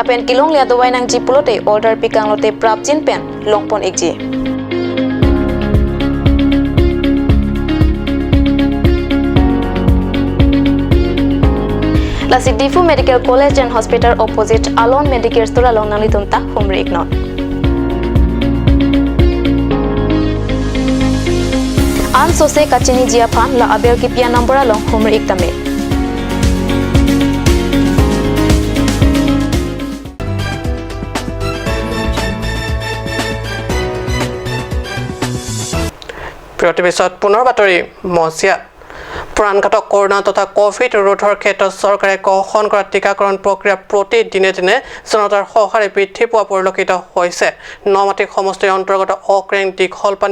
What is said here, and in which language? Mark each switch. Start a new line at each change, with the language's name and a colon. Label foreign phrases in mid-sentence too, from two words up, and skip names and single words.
Karbi: lapen kilong lia dowai nang jipulote order pikang lote prapjin pen longpon ekji Lasik Difu Medical College and Hospital opposite Alon Medicare Store along nalitum ta humre iknon An sose kachini jia phan la abel ki pia number along humre iktame
Assamese: প্ৰতিবেশত পুনৰ বাতৰি মছিয়া প্ৰাণঘাতক কৰোনা তথা কোভিড ৰোধৰ ক্ষেত্ৰত চৰকাৰে গ্ৰহণ কৰা টিকাকৰণ প্ৰক্ৰিয়া প্ৰতিদিনে দিনে জনতাৰ সহাৰে বৃদ্ধি পোৱা পৰিলক্ষিত হৈছে নমাটি সমষ্টিৰ অন্তৰ্গত অক্ৰেং দীঘলপানী